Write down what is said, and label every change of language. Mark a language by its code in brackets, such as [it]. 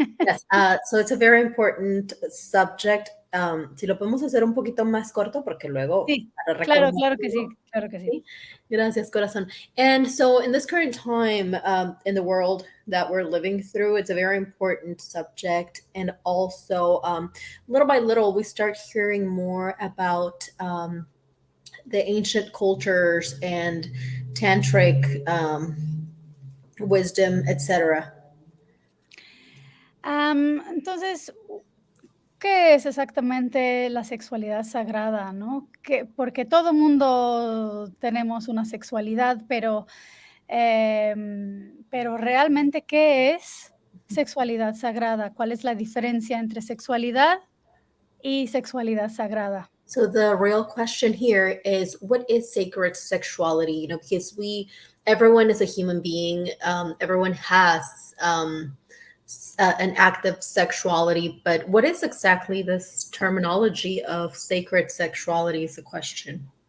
[en] Yes, so it's a very important subject. [es] Si lo podemos hacer un poquito más corto, porque luego... Sí, claro que sí, claro que sí. Gracias, corazón. [en] And so in this current time in the world that we're living through, it's a very important subject. And also, little by little, we start hearing more about the ancient cultures and tantric wisdom, etc. [es] Entonces, ¿qué es exactamente la sexualidad sagrada, no? Porque todo mundo tenemos una sexualidad, pero realmente, ¿qué es sexualidad sagrada? ¿Cuál es la diferencia entre sexualidad y sexualidad sagrada? [en] So the real question here is, what is sacred sexuality? You know, because everyone is a human being, everyone has an active sexuality, but what is exactly this terminology of sacred sexuality is the question.